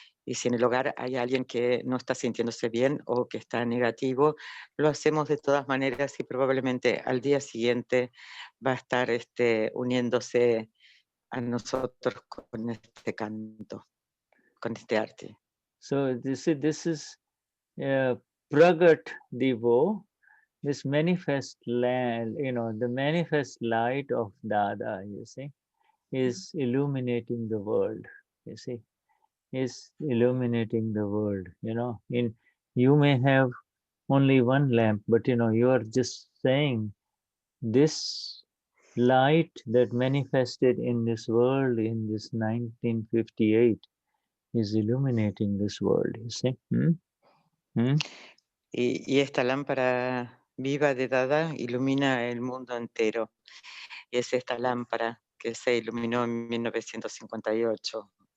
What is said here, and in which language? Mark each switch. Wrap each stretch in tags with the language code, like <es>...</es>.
<es>Y si en el hogar hay alguien que no está sintiéndose bien o que está negativo, lo hacemos de todas maneras y probablemente al día siguiente va a estar uniéndose a nosotros con este canto, con este arte.</es> <en>So this is Pragat Divo, this manifest land, the manifest light of Dada, you see, is illuminating the world, you see, is illuminating the world, you may have only one lamp, but you are just saying this light that manifested in this world in this 1958 is illuminating this world, you see.</en> <es>Y esta lámpara viva de Dada ilumina el mundo entero. Y es esta lámpara que se iluminó en 1958.</es>